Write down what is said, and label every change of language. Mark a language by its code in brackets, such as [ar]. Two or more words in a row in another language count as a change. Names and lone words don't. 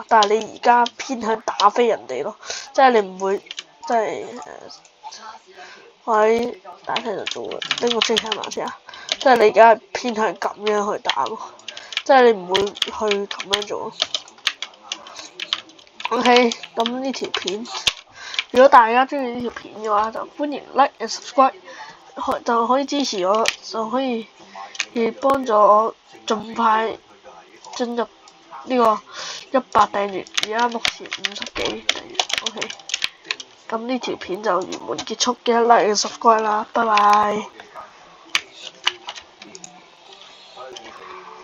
[yue] 但係你而家偏向打飛人哋咯，即係你唔會，即係我喺打機度做呢個 J-Hammer 先啊，即係你而家係偏向咁樣去打咯。即係你唔會去咁樣做。OK， 咁呢條片，如果大家中意呢條片嘅話，就歡迎 [en] like and subscribe， [yue] 就可以支持我，就可以幫助我盡快進入呢個100訂閱。而家目前50幾訂閱。OK， 咁呢條片就圓滿結束，記得 [en] like and subscribe [yue] 啦，拜拜。